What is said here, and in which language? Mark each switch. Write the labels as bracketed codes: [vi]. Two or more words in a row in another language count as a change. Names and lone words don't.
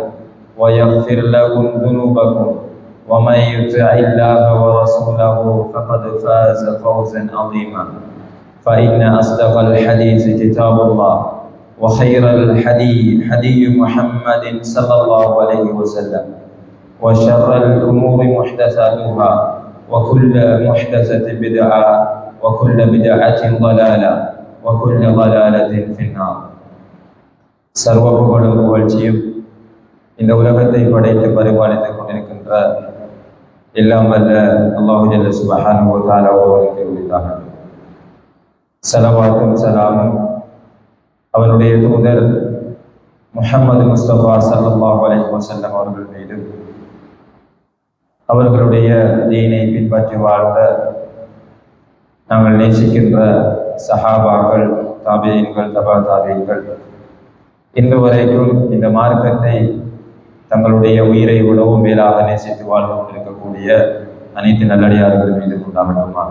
[ar] ويغفر لكم ذنوبكم ومن يطع الله ورسوله فقد فاز فوزا عظيما فإن أصدق الحديث كتاب الله وخير الحديث حديث محمد صلى الله عليه وسلم وشر الأمور محدثاتها وكل محدثة بدعة وكل بدعة ضلالة وكل ضلالة في النار [ta] சர்வ புகழும் புகழ்ச்சியும் இந்த உலகத்தை படைத்து பரிபாலித்துக் கொண்டிருக்கின்ற எல்லாம் வல்ல [ar] الله جل سبحانه وتعالى [ta] அவர்களுக்கு உரித்தாகட்டும். ஸலவாத்தும் ஸலாமும் அவனுடைய தூதர் முஹம்மது முஸ்தபா [ar] صلى الله عليه وسلم [ta] அவர்கள் மீதும் அவர்களுடைய தீனை பின்பற்றி வாழ்ந்த நாங்கள் நேசிக்கின்ற சஹாபாக்கள், தாபியீன்கள், தபா தாபியீன்கள் இன்று வரைக்கும் இந்த மார்க்கத்தை தங்களுடைய உயிரை விடவும் மேலாக நேசித்து வாழ்ந்து கொண்டிருக்கக்கூடிய அனைத்து நல்லடியார்கள் மீது உண்டாகட்டுமாக.